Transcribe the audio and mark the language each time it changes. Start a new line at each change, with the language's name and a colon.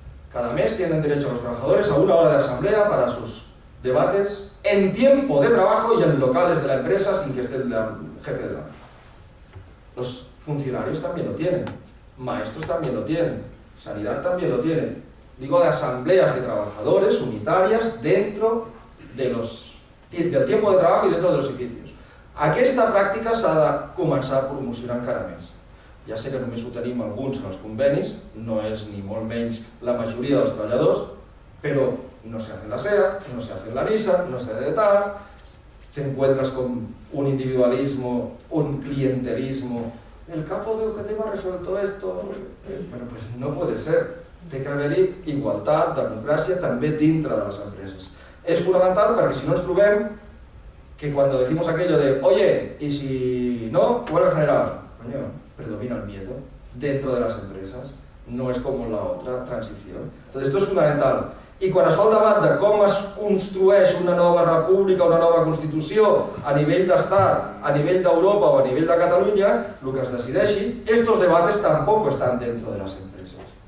Spanish: Cada mes tienen derecho a los trabajadores a 1 hora de asamblea para sus debates en tiempo de trabajo y en locales de la empresa sin que esté el jefe de la empresa. Los funcionarios también lo tienen, maestros también lo tienen, sanidad también lo tiene. Digo, de asambleas de trabajadores unitarias dentro del tiempo de trabajo i dentro de los edificios.
Catalan: Aquesta pràctica s'ha de començar a promocionar encara més. Ja sé que només ho tenim alguns en els convenis, no és ni molt menys la majoria dels treballadors,
Spanish: però no se hace en la SEA, no se hace en la NISA, no se hace de tal, te encuentras con un individualismo, un clientelismo. El capo de UGT me ha resuelto esto. Bueno, pues no puede ser.
Catalan: Té que haver-hi igualtat, democràcia, també dintre de les empreses. És fonamental perquè si no ens trobem que quan
Spanish: decimos aquello de oye, y si no, huelga general, coño, predomina el miedo dentro de las empresas, no es como la otra transición. Entonces esto es fundamental.
Catalan: I quan es fa el debat de com es construeix una nova república, una nova constitució a nivell d'estat, a nivell d'Europa o a nivell de Catalunya, el que es decideixi,
Spanish: estos debates tampoco están dentro de las empresas.